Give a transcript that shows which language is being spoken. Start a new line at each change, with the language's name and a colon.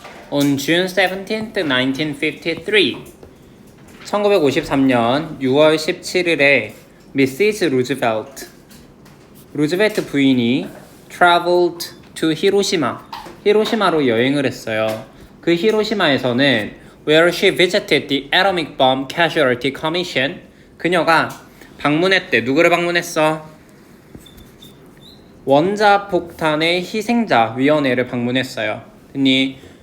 English: On June 17th, 1953,
Korean: 1953년 6월 17일에
English: Mrs.
Korean: 루즈벨트 부인이
English: traveled to
Korean: 히로시마로 여행을 했어요. 그 히로시마에서는
English: where she visited the Atomic Bomb Casualty Commission
Korean: 그녀가 방문했대. 누구를 방문했어? 원자폭탄의 희생자 위원회를 방문했어요. 됐니?